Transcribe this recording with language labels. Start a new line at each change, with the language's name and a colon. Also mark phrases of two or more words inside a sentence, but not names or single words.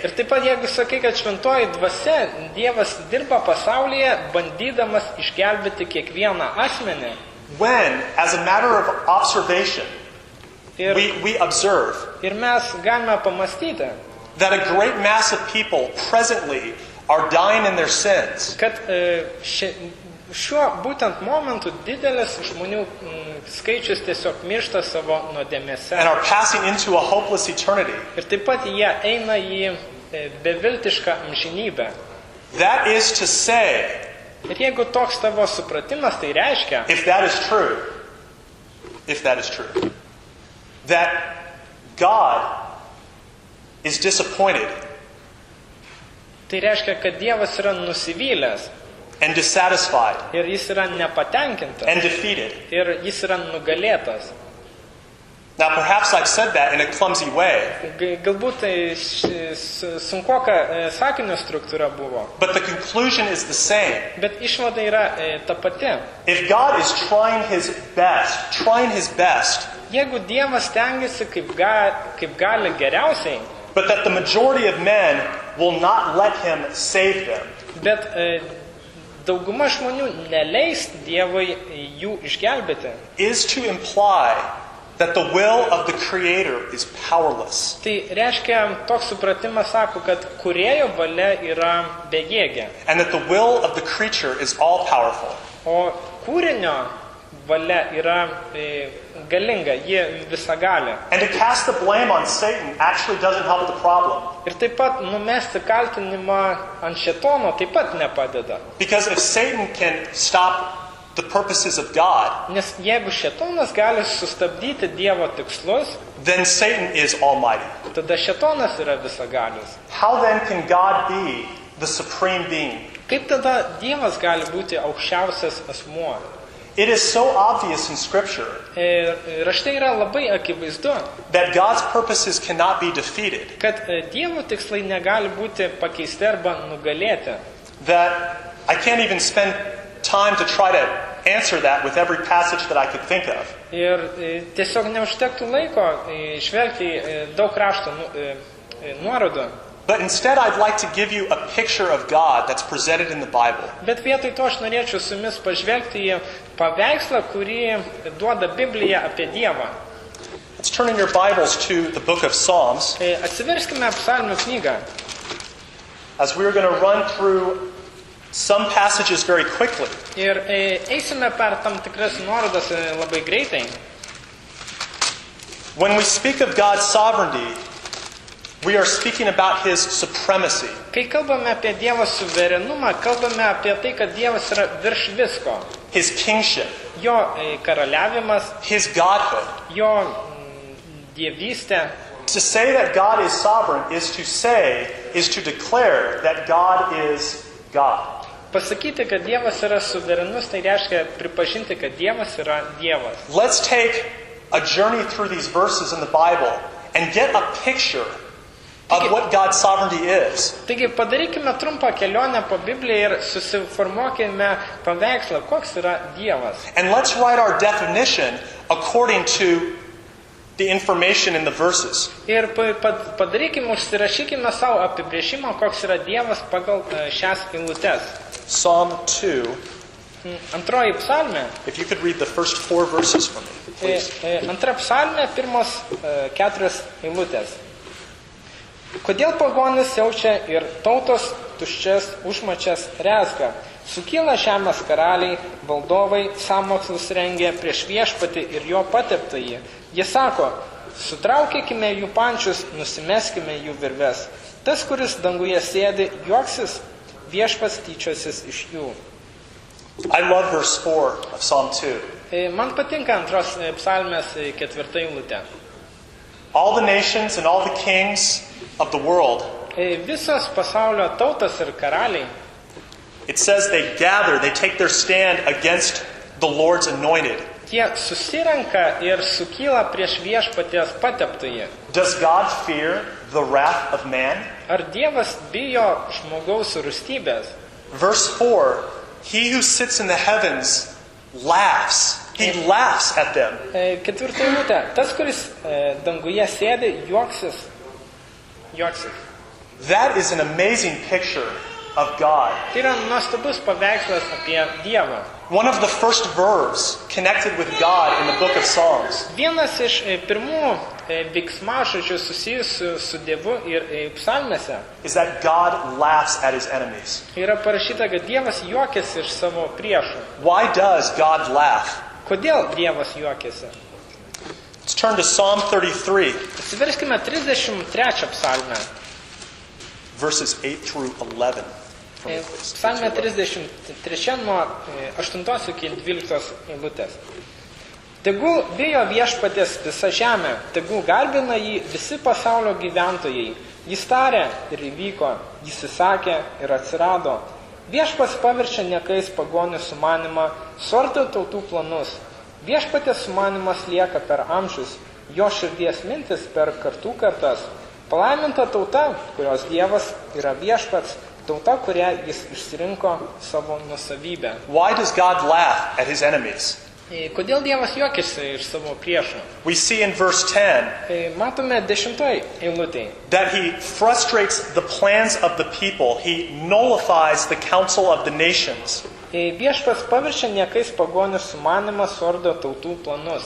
Lithuanian: Ir taip pat, jeigu sakai, kad šventoji dvasia, Dievas dirba pasaulyje, bandydamas išgelbėti kiekvieną asmenį.
English: When, as a matter of observation,
Lithuanian: Ir,
English: we observe
Lithuanian: ir mes galime pamastyti,
English: that a great mass of people presently are dying in their sins.
Lithuanian: kad šiuo būtent momentu didelis žmonių skaičius tiesiog miršta savo nuodėmėse.
English: And are passing into a hopeless eternity.
Lithuanian: Ir taip pat jie eina į beviltišką amžinybę.
English: That is to say,
Lithuanian: Ir jeigu toks tavo supratimas, tai reiškia,
English: if that is true, that God is disappointed
Lithuanian: tai reiškia, kad Dievas yra nusivylęs
English: and dissatisfied
Lithuanian: ir jis yra nepatenkintas
English: and defeated.
Lithuanian: ir jis yra nugalėtas.
English: Now, perhaps I've said that in a clumsy way,
Lithuanian: Galbūt tai sunkoka sakinio struktūra buvo,
English: but the conclusion is the same.
Lithuanian: bet išvada yra ta pati.
English: If God is trying his best,
Lithuanian: Jeigu Dievas stengiasi kaip gali geriausiai,
English: but that the majority of men will not let him save them,
Lithuanian: bet dauguma žmonių neleis Dievui jų išgelbėti,
English: is to imply that the will of the Creator is powerless.
Lithuanian: tai reiškia, toks supratimas sako, kad kūrėjo valia yra bejėgė,
English: And that the will of the creature is all powerful.
Lithuanian: o kūrinio valia yra galinga, ji visagalė.
English: And to cast the blame on Satan actually doesn't help the problem.
Lithuanian: Ir taip pat numesti kaltinimą ant šėtono taip pat nepadeda.
English: Because if Satan can stop the purposes of God,
Lithuanian: Nes jeigu šėtonas gali sustabdyti Dievo tikslus,
English: then Satan is almighty.
Lithuanian: tada šėtonas yra visagalis.
English: How then can God be the supreme being?
Lithuanian: Kaip tada Dievas gali būti aukščiausias asmuo?
English: It is so obvious in Scripture
Lithuanian: Rašte yra labai akivaizdu,
English: that God's purposes cannot be defeated,
Lithuanian: kad Dievo tikslai negali būti pakeisti arba nugalėti.
English: that I can't even spend time to try to answer that with every passage that I could think of.
Lithuanian: Ir tiesiog neužtektų laiko žvelgti daug rašto nuorodų.
English: But instead, I'd like to give you a picture of God that's presented in the Bible.
Lithuanian: Bet vietoj to aš norėčiau su jumis pažvelgti į paveikslą, kurį duoda Biblija apie Dievą.
English: Let's turn in your Bibles to the book of Psalms,
Lithuanian: Atsiverskime psalmių knygą.
English: as we're going to run through some passages very quickly.
Lithuanian: Ir eisime per tam tikras nuorodas labai greitai.
English: When we speak of God's sovereignty, we are speaking about His supremacy.
Lithuanian: Kai kalbame apie Dievo suverenumą, kalbame apie tai, kad Dievas yra virš visko.
English: His kingship,
Lithuanian: Jo karaliavimas,
English: His godhood.
Lithuanian: jo dievystė.
English: To say that God is sovereign is to declare that God is God.
Lithuanian: Pasakyti, kad Dievas yra suverenus, tai reiškia pripažinti, kad Dievas yra Dievas.
English: Let's take a journey through these verses in the Bible and get a picture of what God's sovereignty is.
Lithuanian: Taigi padarykime trumpą kelionę po Bibliją ir susiformuokime paveikslą, koks yra Dievas.
English: And let's write our definition according to the information in the verses.
Lithuanian: Ir padarykime, užsirašykime savo apibrėžimą, koks yra Dievas pagal šias eilutes.
English: Psalm 2.
Lithuanian: Antroji psalmė.
English: If you could read the first 4 verses for me, please.
Lithuanian: Antra psalmė, pirmos 4 eilutės. Kodėl pagonis siaučia ir tautos tuščias užmačias rezga? Sukyla žemės karaliai, valdovai, sąmokslus rengia prieš viešpatį ir jo pateptąjį. Jie sako, sutraukėkime jų pančius, nusimeskime jų virves. Tas, kuris danguje sėdi, juoksis, viešpats tyčiosis iš jų.
English: I love verse 4 of Psalm 2.
Lithuanian: Man patinka antros psalmės 4 eilutė.
English: All the nations and all the kings of the world,
Lithuanian: Visos pasaulio tautas ir karaliai,
English: it says they gather, they take their stand against the Lord's anointed.
Lithuanian: jie susirenka ir sukyla prieš viešpaties pateptąjį.
English: Does God fear the wrath of man?
Lithuanian: Ar Dievas bijo žmogaus rūstybės?
English: Verse 4, he who sits in the heavens laughs. He laughs at them.
Lithuanian: 4 eilutė. Tas, kuris danguje sėdi, juoksis.
English: That is an amazing picture of God.
Lithuanian: Tai yra nuostabus paveikslas apie Dievą.
English: One of the first verbs connected with God in the book of Psalms
Lithuanian: Vienas iš pirmų veiksmažodžių susijusių su Dievu ir psalmėse
English: is that God laughs at his enemies.
Lithuanian: yra parašyta, kad Dievas juokiasi iš savo priešų.
English: Why does God laugh?
Lithuanian: Kodėl Dievas juokiasi?
English: Let's turn to Psalm 33,
Lithuanian: Atsiverskime 33 psalmę.
English: verses 8 through 11. For me, please.
Lithuanian: Psalmė 33 nuo 8 iki 12 eilutės. Tegul bijo viešpaties visa žemė, tegul garbina jį visi pasaulio gyventojai. Jis tarė ir įvyko, jis įsakė ir atsirado. Viešpats paverčia niekais pagonių sumanimą, suardo tautų planus. Viešpatės sumanimas lieka per amžius, jo širdies mintis per kartų kartas. Palaiminta tauta, kurios Dievas yra viešpats, tauta, kurią jis išsirinko savo nusavybę.
English: Why does God laugh at his enemies?
Lithuanian: Kodėl Dievas juokiasi iš savo priešų?
English: We see in verse 10
Lithuanian: Matome 10 eilutėje,
English: that he frustrates the plans of the people. He nullifies the counsel of the nations.
Lithuanian: Viešpats paverčia niekais pagonių sumanimą, suardo tautų planus.